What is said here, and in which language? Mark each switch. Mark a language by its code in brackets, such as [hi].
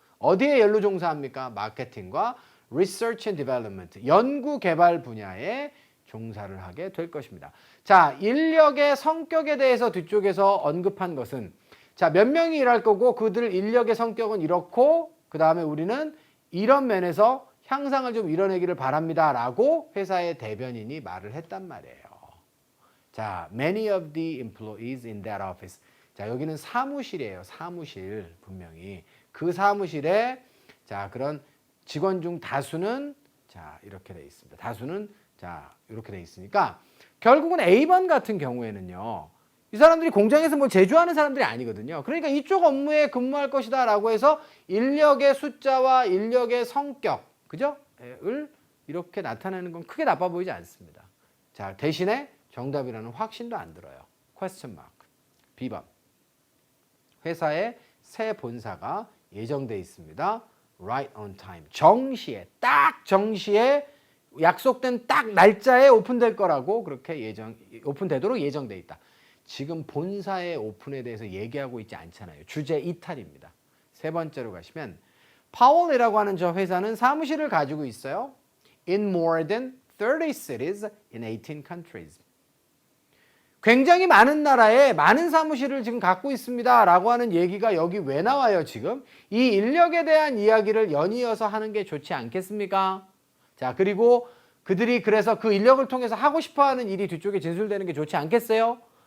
[ko] 어디에 연루 종사합니까? 마케팅과 [en] research and development, [ko] 연구 개발 분야에 종사를 하게 될 것입니다. 자, 인력의 성격에 대해서 뒤쪽에서 언급한 것은 자, 몇 명이 일할 거고 그들 인력의 성격은 이렇고 그 다음에 우리는 이런 면에서 향상을 좀 이뤄내기를 바랍니다 라고 회사의 대변인이 말을 했단 말이에요. [en] 자, many of the employees in that office. [ko] 자, 여기는 사무실이에요. 사무실 분명히. 그 사무실에 자, 그런 직원 중 다수는 자, 이렇게 돼 있습니다. 다수는 자, 이렇게 돼 있으니까 결국은 A번 같은 경우에는요. 이 사람들이 공장에서 뭐 제조하는 사람들이 아니거든요. 그러니까 이쪽 업무에 근무할 것이다 라고 해서 인력의 숫자와 인력의 성격, 그죠? 을 이렇게 나타내는 건 크게 나빠 보이지 않습니다. 자, 대신에 정답이라는 확신도 안 들어요. [en] question mark. B번. [ko] 회사의 새 본사가 예정돼 있습니다. [en] right on time. [ko] 정시에, 딱 정시에 약속된 딱 날짜에 오픈될 거라고 그렇게 오픈되도록 예정돼 있다. 지금 본사의 오픈에 대해서 얘기하고 있지 않잖아요. 주제 이탈입니다. 세 번째로 가시면 파월이라고 하는 저 회사는 사무실을 가지고 있어요. [en] In more than 30 cities in 18 countries. [ko] 굉장히 많은 나라에 많은 사무실을 지금 갖고 있습니다 라고 하는 얘기가 여기 왜 나와요 지금? 이 인력에 대한 이야기를 연이어서 하는 게 좋지 않겠습니까? 자, 그리고 그들이 그래서 그 인력을 통해서 하고 싶어하는 일이 뒤쪽에 진술되는 게 좋지 않겠어요?